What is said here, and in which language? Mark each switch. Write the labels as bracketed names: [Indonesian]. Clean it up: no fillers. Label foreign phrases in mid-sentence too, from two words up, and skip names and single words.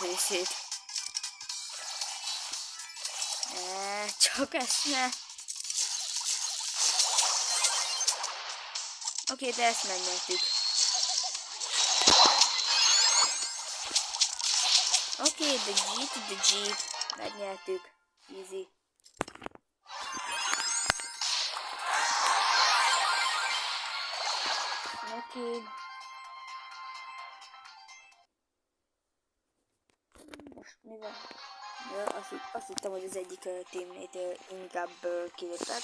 [Hungarian] részét. Csak ezt ne. Oké, de ezt megnyertük. Oké, [English] the G to the G. [Hungarian] Megnyertük. Easy. Oké. Most mi van? Ja, azt hittem, hogy az egyik teammate inkább kilépett.